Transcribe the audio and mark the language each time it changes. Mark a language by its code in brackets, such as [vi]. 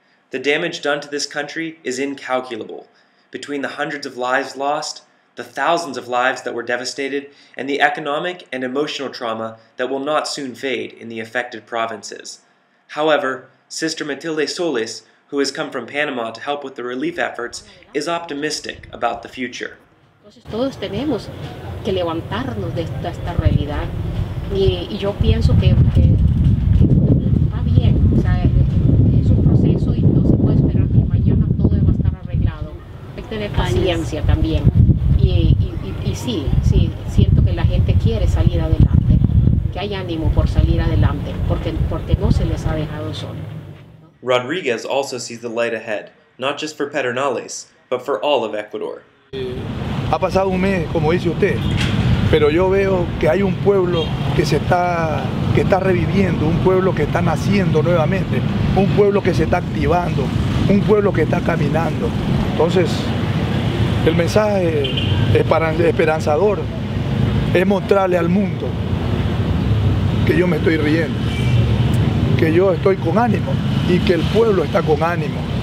[en] The damage done to this country is incalculable. Between the hundreds of lives lost, the thousands of lives that were devastated, and the economic and emotional trauma that will not soon fade in the affected provinces. However, Sister Matilde Solis, who has come from Panama to help with the relief efforts, is optimistic about the future. [es] Todos tenemos que levantarnos de esta realidad y yo pienso que va bien, o sea, es un proceso y no se puede esperar que mañana todo va a estar arreglado. Hay que tener paciencia también. Y sí, siento que la gente quiere salir adelante, que hay ánimo por salir adelante, porque no se les ha dejado solo. [en] Rodriguez also sees the light ahead, not just for Pedernales, but for all of Ecuador. [es] Ha pasado un mes, como dice usted, pero yo veo que hay un pueblo que está reviviendo, un pueblo que está naciendo nuevamente, un pueblo que se está activando, un pueblo que está caminando. Entonces, el mensaje esperanzador es mostrarle al mundo que yo me estoy riendo, que yo estoy con ánimo y que el pueblo está con ánimo.